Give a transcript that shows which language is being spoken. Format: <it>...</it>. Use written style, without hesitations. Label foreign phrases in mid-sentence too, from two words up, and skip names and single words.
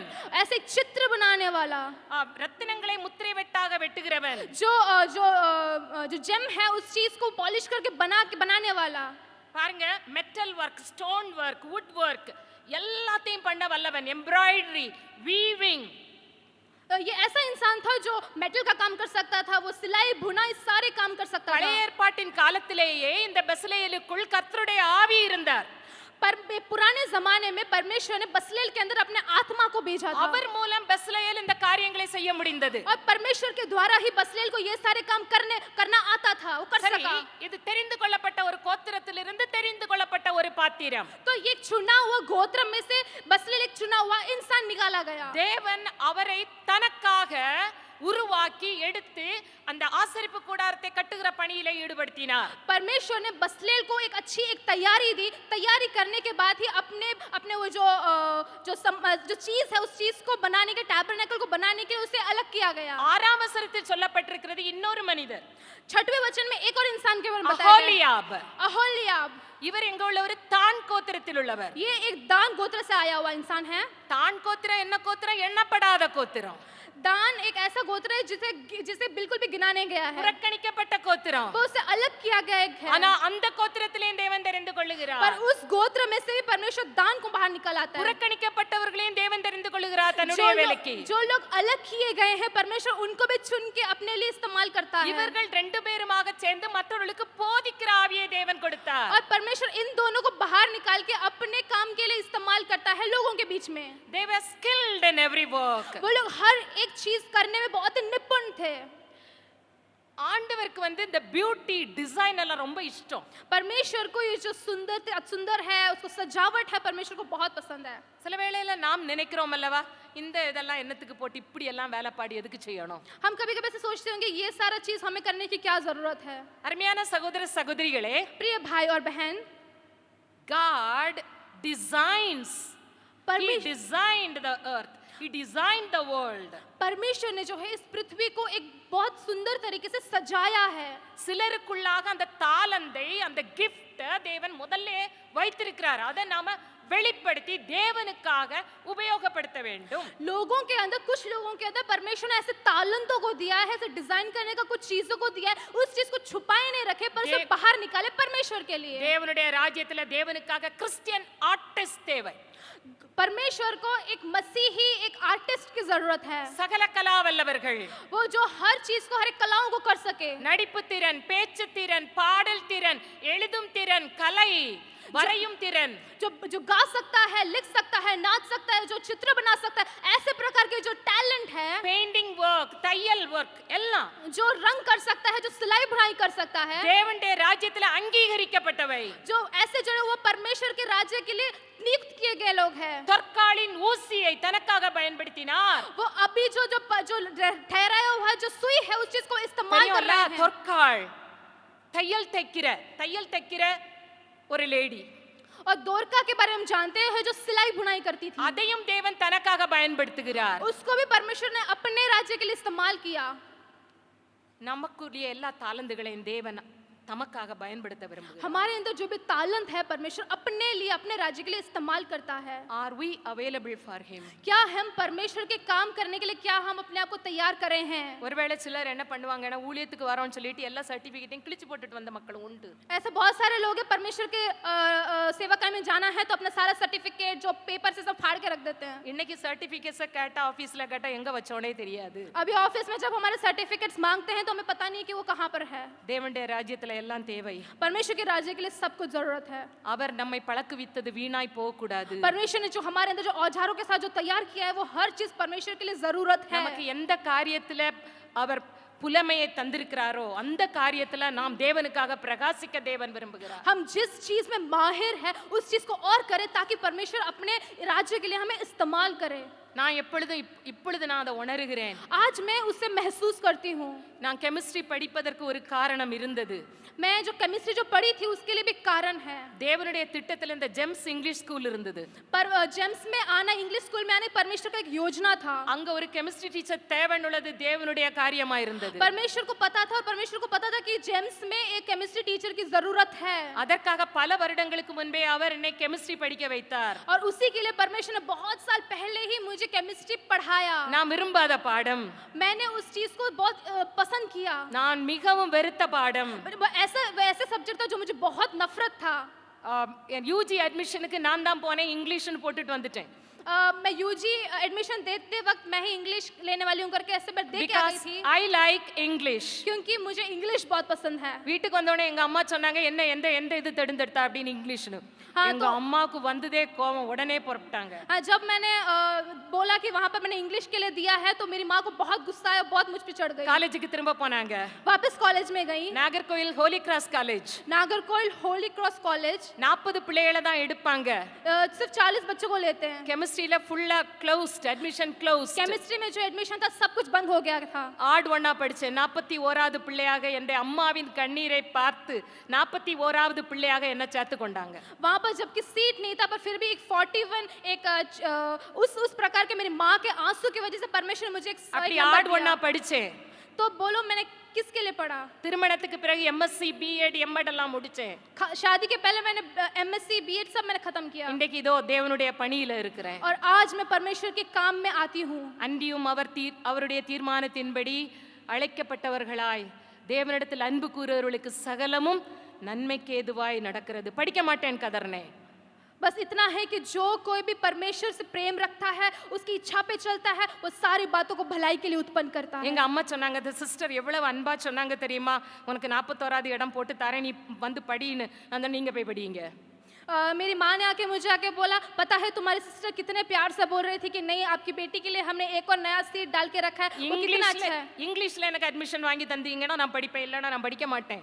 <hi>ऐसे एक चित्र बनाने वाला,</hi> <ta>ரத்தினங்களை முத்திரை வெட்டாக வெட்டுகிறவன்,</ta> <hi>जो जो जो जेम है उस चीज को पॉलिश करके बनाने वाला।</hi> <ta>பாருங்க,</ta> <en>metal work, stone work, wood work</en> <ta>எல்லாத்தையும் பண்ண வல்லவன்.</ta> <en>embroidery, weaving,</en> <hi>ये ऐसा इंसान था जो मेटल का काम कर सकता था, वो सिलाई बुनाई सारे काम कर सकता था।</hi> <ta>பழைய ஏற்பாட்டின் காலத்திலேயே இந்த பெசலெயேலுக்குள் கர்த்தருடைய ஆவி இருந்தார்.</ta> <hi>पर पुराने जमाने में परमेश्वर ने बसलेल के अंदर अपने आत्मा को भेजा था,</hi> <ta>அவர் மூலம் பெசலெயேல் இந்த காரியங்களை செய்ய முடிந்தது.</ta> <hi>और परमेश्वर के द्वारा ही बसलेल को ये सारे काम करना आता था, वो कर</hi> <ta>சரி,</ta> <hi>सका।</hi> <ta>இது தெரிந்து கொள்ளப்பட்ட ஒரு கோத்திரத்திலிருந்து தெரிந்து கொள்ளப்பட்ட ஒரு பாத்திரம்.</ta> <hi>तो ये चुना हुआ गोत्र में से बसलेल एक चुना हुआ इंसान निकाला गया।</hi> <ta>தேவன் அவரை தனக்காக உருவாக்கி எடுத்து அந்த ஆசரிப்பு கூடாரத்தை கட்டுகிற பணியிலே ஈடுபடுத்தினார்.</ta> <hi>परमेश्वर ने बसलेल को एक अच्छी एक तैयारी दी। तैयारी करने के बाद ही अपने वो जो चीज है उस चीज को बनाने के, टैबरनेकल को बनाने के उसे अलग किया गया।</hi> <ta>6ஆம் வசனத்தில் சொல்லப்பட்டிருக்கிறது இன்னொரு மனிதர்,</ta> <hi>6वें वचन में एक और इंसान के बारे में बताया गया,</hi> <ta>அஹோலியாப்.</ta> <hi>अहोलियाब।</hi> <ta>இவர் எங்க உள்ளவர்? தான் கோத்திரத்தில் உள்ளவர்.</ta> <hi>ये एक दान गोत्र से आया हुआ इंसान है।</hi> <ta>தான் கோத்திரம் என்ன கோத்திரம்? எண்ணப்படாத கோத்திரம்,</ta> <hi>दान एक ऐसा गोत्र है जिसे बिल्कुल भी गिना नहीं गया है,</hi> <ta>புறக்கணிக்கப்பட்ட கோத்திரம்.</ta> <hi>वो उसे अलग किया गया है।</hi> <ta>ஆனா அந்த கோத்திரத்திலே தேவன் தெரிந்து</ta> <hi>पर</hi> <ta>கொள்ளுகிறார்.</ta> <hi>उस गोत्र में से भी परमेश्वर दान को बाहर निकाल आता है।</hi> <ta>புறக்கணிக்கப்பட்டவர்களையும் தேவன் தெரிந்து கொள்ளுகிறார் தன்னுடைய வேலைக்கு.</ta> <hi>जो लोग अलग किए गए हैं, परमेश्वर उनको भी चुन के अपने लिए इस्तेमाल करता है।</hi> <ta>இவர்கள் 2 பேருமாக சேர்ந்து மற்றவர்களுக்கு போதிக்கிற ஆவியை தேவன் கொடுத்தார்.</ta> <hi>और परमेश्वर इन दोनों को बाहर निकाल के अपने काम के लिए इस्तेमाल करता है लोगों के बीच में।</hi> <en>They were skilled in every work.</en> <hi>वो लोग हर एक चीज करने में बहुत ही निपुण थे।</hi> <ta>ஆண்டவருக்கு இந்த</ta> <en>beauty design</en> <ta>எல்லாம் ரொம்ப இஷ்டம்.</ta> <hi>परमेश्वर को ये जो सुंदर है, उसको सजावट है, परमेश्वर को बहुत पसंद है।</hi> <ta>சில வேளையில நாம் நினைக்கிறோம் அல்லவா, இந்த இதெல்லாம் என்னத்துக்கு போட்டு இப்படி எல்லாம் வேலை பாடி எதுக்கு செய்யணும்?</ta> <hi>हम कभी-कभी ऐसे सोचते होंगे ये सारा चीज हमें करने की क्या जरूरत है।</hi> <ta>அருமையான சகோதர சகோதரிகளே,</ta> <hi>प्रिय भाई और बहन,</hi> <en>God designs. He</en> <hi>परमेश्वर</hi> <en>designed the earth. He designed the world.</en> <hi>परमेश्वर ने जो है इस पृथ्वी को एक बहुत सुंदर तरीके से सजाया है।</hi> <ta>சிலருக்குள்ளாக அந்த தாளந்தை, அந்த gift தேவன் முதல்ல வைத்திருக்கிறார். அதை நாம வெளிப்படுத்தி தேவனுக்காக உபயோகப்படுத்த வேண்டும்.</ta> <hi>लोगों के अंदर, कुछ लोगों के अंदर परमेश्वर ने ऐसे तालंतों को दिया है, ऐसे डिजाइन करने का कुछ चीजों को दिया है, उस चीज को छुपाए नहीं रखे, पर उसे बाहर निकाले परमेश्वर के लिए।</hi> <ta>தேவனுடைய ராஜ்யத்துல தேவனுக்காக</ta> <en>Christian artist</en> <ta>தேவை.</ta> <hi>परमेश्वर को एक मसीही, एक आर्टिस्ट की जरूरत है,</hi> <ta>சகல கலா வல்லவர்கள்.</ta> <hi>वो जो हर चीज को, हर एक कलाओं को कर सके।</hi> <ta>நடிப்பு திறன், பேச்சு திறன், பாடல் திறன், எழுதும் திறன், கலை, வரையும் திறன்,</ta> <hi>जो गा सकता है, लिख सकता है, नाच सकता है, जो चित्र बना सकता है, ऐसे प्रकार के जो टैलेंट है,</hi> <en>painting work,</en> <ta>தையல் ஒர்க் எல்லாம்</ta> <hi>जो रंग कर सकता है, जो सिलाई बुनाई कर सकता है,</hi> <ta>தேவனுடைய ராஜ்யத்துல அங்கீகரிக்கப்பட்டவை.</ta> <hi>जो ऐसे जो है वो परमेश्वर के राज्य के लिए नियुक्त किए गए लोग हैं।</hi> <ta>தொற்காலின் ஊசியை தனக்காக பயன்படுத்தினார்.</ta> <hi>वो अभी जो ठहराया हुआ है, जो सुई है, उस चीज को इस्तेमाल कर रहे हैं।</hi> <ta>தொற்கால் தையல் தைக்கிற ஒரு லேடி.</ta> <hi>और दोरका के बारे में जानते हैं, जो सिलाई बुनाई करती थी,</hi> <ta>அதையும் தேவன் தனக்காக பயன்படுத்துகிறார்.</ta> <hi>उसको भी परमेश्वर ने अपने राज्य के लिए इस्तेमाल किया।</hi> <ta>நமக்குரிய எல்லா தாளந்துகளையும் தேவன் தமக்காக பயன்படுத்த விரும்புகிறார்.</ta> <hi>हमारे अंदर जो भी तालंत है परमेश्वर अपने लिए अपने राज्य के लिए इस्तेमाल करता है.</hi> <en>Are we available for him?</en> <hi>क्या हम परमेश्वर के काम करने के लिए क्या हम अपने आप को तैयार करे हैं?</hi> <ta>ஒருவேளை சிலர் என்ன பண்ணுவாங்கன்னா ஊழியத்துக்கு வரோம்னு சொல்லிட்டு எல்லா சர்டிபிகேட்டையும் கிழிச்சு போட்டுட்டு வந்த மக்களும் உண்டு.</ta> <hi>ऐसे बहुत सारे लोग हैं परमेश्वर के सेवा कार्य में जाना है तो अपना सारा सर्टिफिकेट जो पेपर से सब फाड़ के रख देते हैं.</hi> <ta>இன்னைக்கு சர்டிபிகேட்ஸை கேட்டா ஆபீஸ்ல கேட்டா எங்க வச்சோனே தெரியாது.</ta> <hi>अभी ऑफिस में जब हमारे सर्टिफिकेट्स मांगते हैं तो हमें पता नहीं कि वो कहाँ पर है.</hi> <ta>தேவனுடைய ராஜ்யத்துல எல்லாம் தேவை.</ta> <hi>परमेश्वर के राज्य के लिए सब कुछ जरूरत है.</hi> <ta>அவர் நம்மை பழக்குவித்தது வீணாய் போக கூடாது.</ta> <hi>परमेश्वर ने जो हमारे अंदर जो औजारों के साथ जो तैयार किया है वो हर चीज परमेश्वर के लिए जरूरत है.</hi> <ta>நமக்கு எந்த காரியத்துல அவர் புலமையை தந்திருக்கிறாரோ அந்த காரியத்துல நாம் தேவனுக்காக பிரகாசிக்க தேவன் விரும்புகிறார்.</ta> <hi>हम जिस चीज में माहिर है उस चीज को और करें ताकि परमेश्वर अपने राज्य के लिए हमें इस्तेमाल करे.</hi> <ta>நான் இப்பொழுது நான் அதை உணர்கிறேன்.</ta> <hi>आज मैं उससे महसूस करती हूँ.</hi> <ta>நான் கெமிஸ்ட்ரி படிப்பதற்கு ஒரு காரணம் இருந்தது.</ta> <hi>मैं जो केमिस्ट्री जो पढ़ी थी उसके लिए भी कारण है.</hi> <ta>தேவனுடைய திட்டத்தில் இந்த ஜெம்ஸ் இங்கிலீஷ் ஸ்கூல் இருந்தது.</ta> <hi>पर जेम्स में आना इंग्लिश स्कूल में आने परमेश्वर का एक योजना था.</hi> <ta>அங்க ஒரு</ta> <en>chemistry teacher</en> <ta>தேவையுள்ளது தேவனுடைய காரியமா இருந்தது.</ta> <hi>परमेश्वर को पता था और परमेश्वर को पता था कि जेम्स में एक</hi> <en>chemistry teacher</en> <hi>की जरूरत है.</hi> <ta>அதற்காக பல வருடங்களுக்கு முன்பே அவர் என்னை கெமிஸ்ட்ரி படிக்க வைத்தார்.</ta> <hi>और उसी के लिए परमेश्वर ने बहुत साल पहले ही मुझे केमिस्ट्री पढ़ाया.</hi> <ta>நான் விரும்பாத பாடம்.</ta> <hi>मैंने उस चीज को बहुत पसंद किया.</hi> <ta>நான் மிகவும் வெறுத்த பாடம்.</ta> <hi>ऐसे सब्जेक्ट था जो मुझे बहुत नफरत था.</hi> <ta>யூஜி அட்மிஷனுக்கு நான் தான் போனேன் இங்கிலீஷ்னு போட்டுட்டு வந்துட்டேன்.</ta> <hi>मैं</hi> <en>UG admission</en> <hi>देते वक्त मैं ही इंग्लिश लेने वाली हूँ करके ऐसे मैं दे के आ गई थी.</hi> <en>I like English.</en> <hi>क्योंकि मुझे इंग्लिश बहुत पसंद है.</hi> <ta>வீட்டுக்கு வந்த உடனே எங்க அம்மா சொன்னாங்க என்ன எந்த இது தேர்ந்தெடுத்தா அப்படின்னு இங்கிலீஷ்னு. எங்க அம்மாவுக்கு வந்ததே கோவம் உடனே புறப்பட்டாங்க.</ta> <hi>जब मैंने बोला कि वहां पर मैंने इंग्लिश के लिए दिया है तो मेरी माँ को बहुत गुस्सा आया, बहुत मुझ पे चढ़ गई.</hi> <ta>காலேஜுக்கு திரும்ப போனாங்க.</ta> <hi>वापस कॉलेज में गई.</hi> <ta>நாகர்கோயில் ஹோலி கிராஸ் காலேஜ்.</ta> <hi>नागरकोइल होली क्रॉस कॉलेज.</hi> <ta>40 பிள்ளைகளை தான் எடுப்பாங்க.</ta> <hi>सिर्फ 40 बच्चों को लेते हैं.</hi> <ta>கெமிஸ்ட்ரியில ஃபுல்லா</ta> <en>closed admission closed.</en> <hi>केमिस्ट्री में जो एडमिशन था सब कुछ बंद हो गया था.</hi> <ta>ஆட் ஒண்ணா படிச்சேன். 41வது பிள்ளையாக என் அம்மாவின் கண்ணீரை பார்த்து 41வது பிள்ளையாக என்ன சேர்த்து கொண்டாங்க.</ta> <hi>वहां पर जबकि सीट नहीं था पर फिर भी एक 41 एक उस प्रकार के मेरी माँ के आंसू की वजह से परमेश्वर ने मुझे एक</hi> <ta>அப்படி</ta> <hi>नंबर</hi> <ta>ஆட் ஒண்ணா</ta> <hi>दिया.</hi> <ta>படிச்சேன்.</ta> <hi>तो बोलो मैंने किसके लिए पढ़ा?</hi> <ta>திருமணத்துக்கு பிறகு</ta> <en>MSc BEd MEd</en> <ta>எல்லாம் முடிச்சேன்.</ta> <hi>शादी के पहले मैंने</hi> <en>MSc BEd</en> <hi>सब मैंने खत्म किया.</hi> <ta>இன்னைக்கு இதோ தேவனுடைய பணியில இருக்கிறேன்.</ta> <hi>और आज मैं परमेश्वर के काम में आती हूँ.</hi> <ta>அன்றியும் அவருடைய தீர்மானத்தின்படி அழைக்கப்பட்டவர்களாய் தேவனிடத்தில் அன்பு கூறுவர்களுக்கு சகலமும் நன்மைக்கு ஏதுவாய் நடக்கிறது. படிக்க மாட்டேன் கதர்னேன்.</ta> <hi>बस इतना है कि जो कोई भी परमेश्वर से प्रेम रखता है उसकी इच्छा पे चलता है वो सारी बातों को भलाई के लिए उत्पन्न करता है.</hi> <ta>எங்க அம்மா சொன்னாங்க</ta> <en>the sister</en> <ta>எவ்வளவு அன்பா சொன்னாங்க தெரியுமா, உனக்கு 41வது இடம் போட்டு தரேன் நீ வந்து படின்னு. அந்த நீங்க போய் படிங்க.</ta> <hi>मेरी माँ ने आके मुझे आके बोला पता है तुम्हारी सिस्टर कितने प्यार से बोल रही थी कि नहीं आपकी बेटी के लिए हमने एक और नया सीट डाल के रखा है, वो कितना अच्छा है.</hi> <ta>இங்கிலீஷ்ல எனக்கு அட்மிஷன் வாங்கி தந்தீங்கன்னா நான் படிப்பேன், இல்லனா நான் படிக்க மாட்டேன்.</ta>